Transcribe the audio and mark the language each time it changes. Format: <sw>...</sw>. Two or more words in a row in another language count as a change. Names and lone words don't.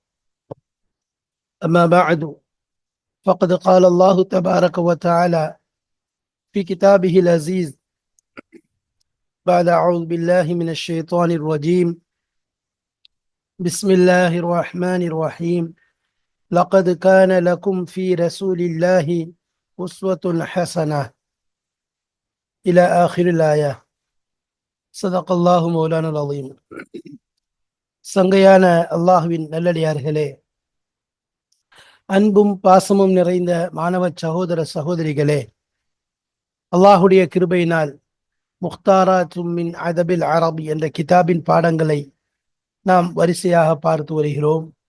<ar>أما بعد، فقد قال الله تبارك وتعالى في كتابه العزيز بعد أعوذ بالله من الشيطان الرجيم. بسم الله الرحمن الرحيم. لقد كان لكم في رسول الله أسوة حسنة إلى آخر الآية. صدق الله مولانا العظيم.</ar> <ta>சங்கையான அல்லாஹுவின் நல்லடியார்களே, அன்பும் பாசமும் நிறைந்த மாணவ சகோதர சகோதரிகளே, அல்லாஹுடைய கிருபையினால் முக்தாராத்தும் மின் அதபில் அரபி என்ற கிதாபின் பாடங்களை நாம் வரிசையாக பார்த்து வருகிறோம்.</ta>